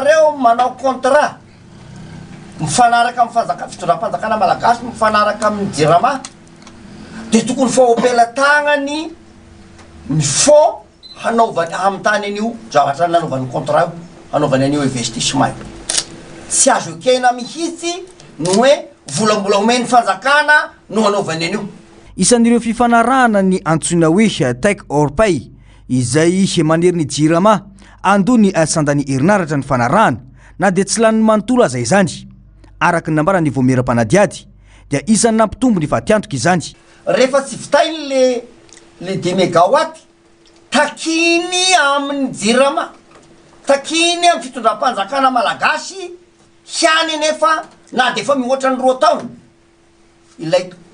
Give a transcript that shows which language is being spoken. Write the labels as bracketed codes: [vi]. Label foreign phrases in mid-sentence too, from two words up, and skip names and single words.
[mg] reo manao contrat mifanaraka amin'ny fitondram-panjakana malagasy mifanaraka amin'ny Jirama de tokony fahopelan-tagnany ny fond hanaovany amin'ny tany an'io zavatra nanaovany contrat io hanaovany an'io investissement io tsy azo ekena mihitsy no hoe volambola omeny fanjakana no hanaovany an'io. Isan'ireo fifanarahana ny antsoina hoe [en] take or pay [mg] izay manerin'ny Jirama andony sandany herinaratra ny fanarahana na dia tsy lany manontolo aza izany araka ny nambara ny voameram-panadiady dia isan'ny nampitombo ny fatiantoka izany. Rehefa tsy vitainy le 10 mégawatt takiny amin'ny Jirama takiny amin'ny fitondram-panjakana malagasy hiany nefa na de efa mihoatra ny 2 taona ilay